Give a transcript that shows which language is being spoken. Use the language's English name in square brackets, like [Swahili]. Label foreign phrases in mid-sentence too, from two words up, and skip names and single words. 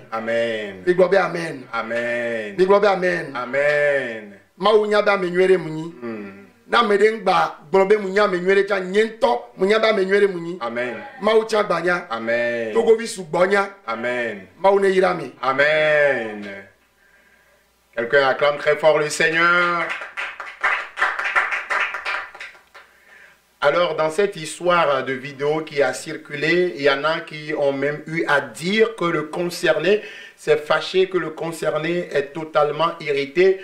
[Ewe] Amen. Mi gblɔ be amen. Amen. Mi gblɔ be amen. Amen. Mawu nya be ame nyuie ɖe mu nyi. Na ame ɖe ŋgba gblɔ be mu nya ame nyuie ɖe tsã nye ŋutɔ mu nya be ame nyuie ɖe mu nyi. Amen. Mawu tsã gba nya. Amen. Togovi sugbɔ nya. Amen. Mawu ne yra mi. Amen. [French] Quelqu'un acclame très fort le Seigneur. Alors, dans cette histoire de vidéo qui a circulé, il y en a qui ont même eu à dire que le concerné s'est fâché, que le concerné est totalement irrité.